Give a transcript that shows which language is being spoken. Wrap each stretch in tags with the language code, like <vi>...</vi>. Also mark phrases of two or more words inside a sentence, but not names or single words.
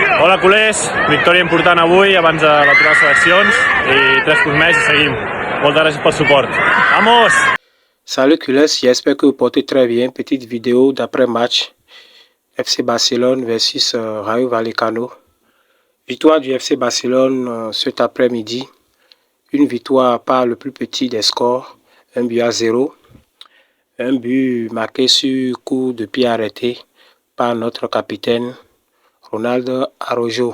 <ca>Hola culers, victòria important avui abans de l'aturar les seleccions i 3 punts més i seguim. Moltes gràcies pel support. Vamos!</ca> <fr>Salut culers, j'espère que vous portez très bien. Petite vidéo d'après-match FC Barcelone versus Rayo Vallecano. Victoire du FC Barcelone cet après-midi. Une victoire par le plus petit des scores, 1-0. Un but marqué sur coup de pied arrêté par notre capitaine Ronaldo Araujo.</fr>